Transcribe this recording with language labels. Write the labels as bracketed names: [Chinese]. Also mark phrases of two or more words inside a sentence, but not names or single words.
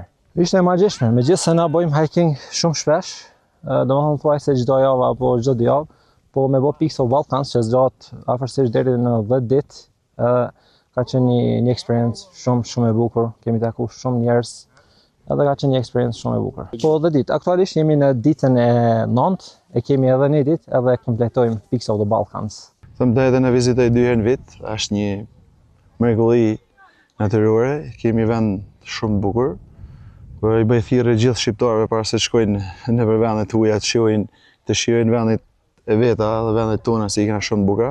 [Albanian] Ishte e magjishme, megjithëse na bëjmë hiking shumë shpesh, domethënë thuaj se çdo javë apo çdo 2 javë, po me bë pikë Ballkans që zgjat afërsisht deri në 10 ditë, ka qenë një experience shumë e bukur, kemi taku shumë njerëz, edhe ka qenë një experience shumë e bukur. Po 10 ditë, aktualisht jemi në ditën e 9, e kemi edhe një ditë edhe kompletojmë Peaks of the Balkans. Thëmë të edhe në vizitoj 2 herë në vit, është një mrekulli natyrore, kemi vend shumë bukur, po i bëj thirrje gjithë shqiptarëve para se të shkojnë nëpër vendet tuaja të shijojnë vendet e veta dhe vendet tona se i kanë shumë bukura.